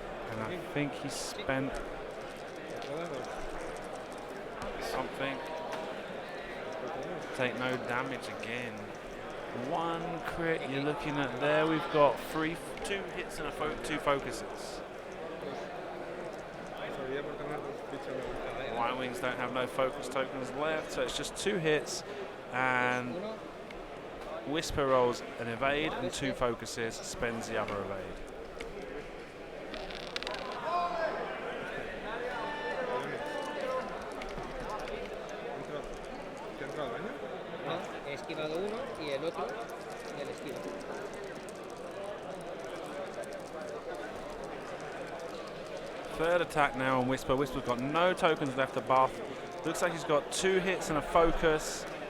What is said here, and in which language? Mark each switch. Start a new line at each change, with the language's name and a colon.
English: And I think he spent something. Take no damage again. 1 crit you're looking at there. We've got 2 hits and 2 focuses.
Spanish: Sabía por tener 2 fichas de ventaja.
English: White Wings don't have no focus tokens left, so it's just 2 hits, and Whisper rolls an evade and 2 focuses, spends the other evade.
Spanish: ¿Te ha entrado daño? no, he esquivado uno y el otro y el esquivo.
English: Third attack now on Whisper. Whisper's got no tokens left to buff. Looks like he's got 2 hits and a focus.